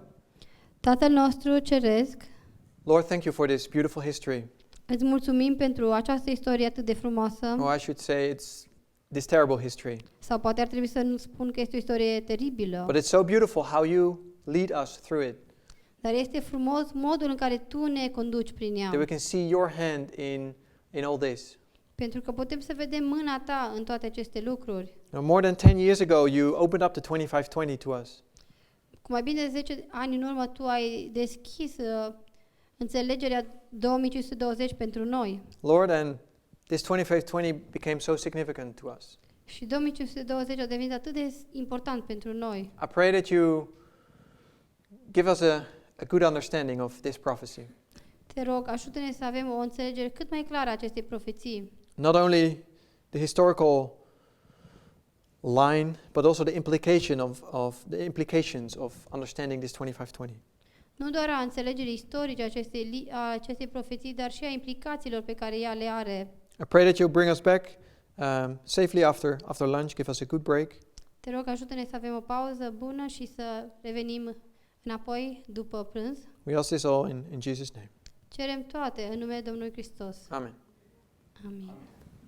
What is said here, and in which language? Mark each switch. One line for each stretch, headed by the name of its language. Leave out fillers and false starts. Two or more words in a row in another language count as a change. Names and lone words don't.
Romanian: Tatăl nostru ceresc,
English: Lord, thank you for this beautiful history.
Romanian: îți mulțumim pentru această istorie atât de frumoasă.
English: Or I should say it's this terrible history.
Romanian: Sau poate ar trebui să nu spun că este o istorie teribilă.
English: But it's so beautiful how you lead us through it.
Romanian: Dar este frumos modul în care tu ne conduci prin ea.
English: That we can see your hand in all this.
Romanian: Pentru că putem să vedem mâna ta în toate aceste lucruri.
English: Now, more than 10 years ago, you opened up the 2520 to us.
Romanian: Cu mai bine de 10 ani în urmă tu ai deschis înțelegerea 2520 pentru noi.
English: Lord, and this 2520 became so significant to us.
Romanian: Și 2520 a devenit atât de important pentru noi.
English: I pray that you give us a good understanding of this prophecy.
Romanian: Te rog, ajută-ne să avem o înțelegere cât mai clară a acestei profeții.
English: Not only the historical line, but also the implications of understanding this 2520.
Romanian: Nu doar a înțelegerii istorice a acestei profeții, dar și a implicațiilor pe care ea le are.
English: I pray that you'll bring us back safely after lunch, give us a good break.
Romanian: Te rog, ajută-ne să avem o pauză bună și să revenim înapoi după prânz.
English: We ask this all in Jesus' name.
Romanian: Cerem toate în numele Domnului Hristos.
English: Amen.
Romanian: Amin.